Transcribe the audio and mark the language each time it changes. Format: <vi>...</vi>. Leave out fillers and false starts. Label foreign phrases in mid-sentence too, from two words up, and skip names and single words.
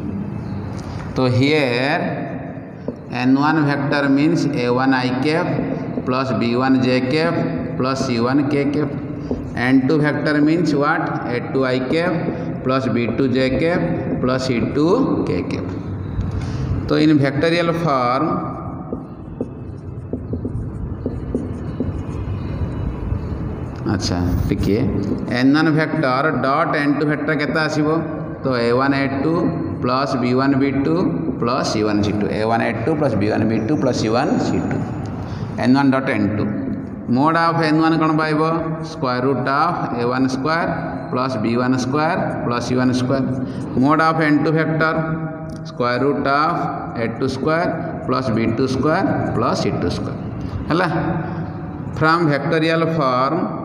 <en>So here n1 vector means a1 I cap plus b1 j cap plus c1 k cap. n2 vector means what? a2 I cap plus b2 j cap plus c2 k cap. So in vectorial form</en> <hi>अच्छा ठीक है</hi> <en>n1 vector dot n2 vector</en> <or>କେତେ ଆସିବ ତ</or> <en>a1 a2 plus b1 b2 plus c1 c2 a1 a2 plus b1 b2 plus c1 c2 n1 dot n2 mod of n1</en> <or>କଣ ପାଇବ</or> <en>square root of a1 square plus b1 square plus c1 square mod of n2 vector square root of a2 square plus b2 square plus c2 square हला from vectorial form</en>